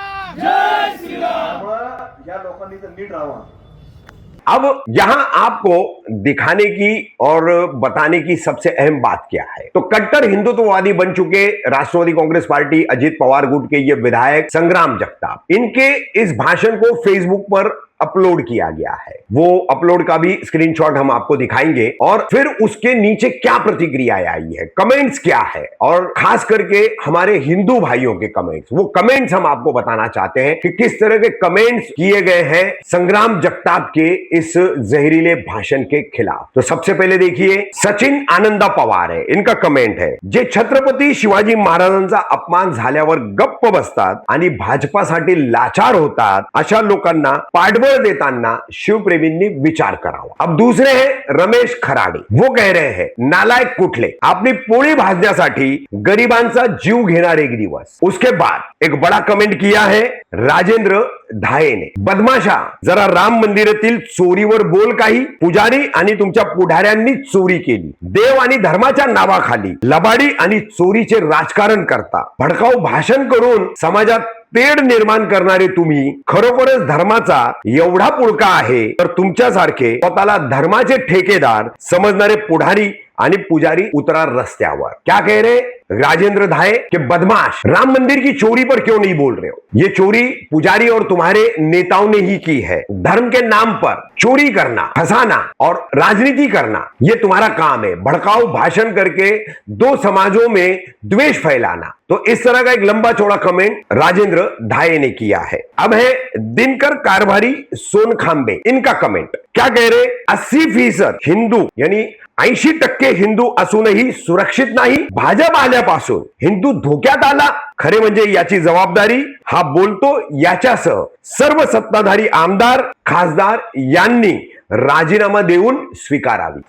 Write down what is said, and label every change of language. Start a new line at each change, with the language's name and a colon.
Marathi: त्याच्या पुढे त्यामुळं या लोकांनी तर नीट राहावं.
Hindi: अब यहां आपको दिखाने की और बताने की सबसे अहम बात क्या है, तो कट्टर हिंदुत्ववादी बन चुके राष्ट्रवादी कांग्रेस पार्टी अजित पवार गुट के ये विधायक संग्राम जगताप, इनके इस भाषण को फेसबुक पर अपलोड किया गया है। वो अपलोड का भी स्क्रीनशॉट हम आपको दिखाएंगे और फिर उसके नीचे क्या प्रतिक्रियाएं आई है, कमेंट्स क्या है, और खास करके हमारे हिंदू भाइयों के कमेंट्स, वो कमेंट्स हम आपको बताना चाहते हैं कि किस तरह के कमेंट्स किए गए हैं संग्राम जगताप के इस जहरीले भाषण के खिलाफ। तो सबसे पहले देखिए, सचिन आनंदा पवार है, इनका कमेंट है,
Marathi: जे छत्रपती शिवाजी महाराजांचा अपमान झाल्यावर गप्प बसतात आणि भाजपासाठी लाचार होतात, अशा लोकांना पाठबळ देताना शिवप्रेमींनी विचार करावा।
Hindi: अब दूसरे हैं रमेश खराडे, वो कह रहे हैं,
Marathi: नालायक कुठले, आपली पोळी भाजण्यासाठी गरिबांचा जीव घेणारे एक दिवस।
Hindi: उसके बाद एक बड़ा कमेंट किया है राजेंद्र धाये ने,
Marathi: बदमाशा जरा राम मंदिरातील चोरीवर बोल काही, पुजारी आणि तुमच्या पुढाऱ्यांनी चोरी केली, देव आणि धर्माच्या नावाखाली लबाडी आणि चोरीचे राजकारण करता, भडकाऊ भाषण करून समाजात तेढ निर्माण करणारे तुम्ही खरोखरच धर्माचा एवढा पुळका आहे तर तुमच्यासारखे स्वतःला धर्माचे ठेकेदार समजणारे पुढारी आणि पुजारी उतरा रस्त्यावर।
Hindi: क्या कह रहे राजेंद्र धाये कि बदमाश, राम मंदिर की चोरी पर क्यों नहीं बोल रहे हो, ये चोरी पुजारी और तुम्हारे नेताओं ने ही की है। धर्म के नाम पर चोरी करना, फंसाना और राजनीति करना ये तुम्हारा काम है, भड़काऊ भाषण करके दो समाजों में द्वेष फैलाना। तो इस तरह का एक लंबा चौड़ा कमेंट राजेंद्र धाये ने किया है। अब है दिनकर कारभारी सोनखांबे, इनका कमेंट क्या कह रहे,
Marathi: 80% हिंदू यानी 80% हिंदू असूनही सुरक्षित नाही, भाजप आल्यापासून हिंदू धोक्यात आला, खरे म्हणजे याची जबाबदारी हा बोलतो याच्यासह सर्व सत्ताधारी आमदार खासदार यांनी राजीनामा देऊन स्वीकारावी।